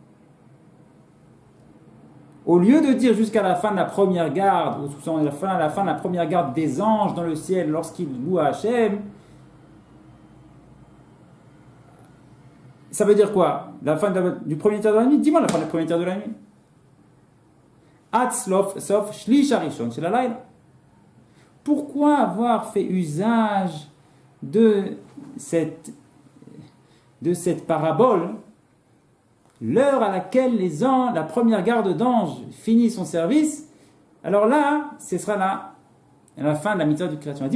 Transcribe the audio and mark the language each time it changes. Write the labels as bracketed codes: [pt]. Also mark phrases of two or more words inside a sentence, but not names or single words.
[fr] Au lieu de dire jusqu'à la fin de la première garde, ou à la fin de la première garde des anges dans le ciel lorsqu'ils louent à Hachem, ça veut dire quoi? La fin du premier tiers de la nuit? Dis-moi la fin du premier tiers de la nuit. [he] סוף שליש הראשון של הלילה. [fr] Pourquoi avoir fait usage de cette parabole? L'heure à laquelle la première garde d'anges finit son service, alors là, ce sera la fin de la mitzvah du [he] קריאת שמע.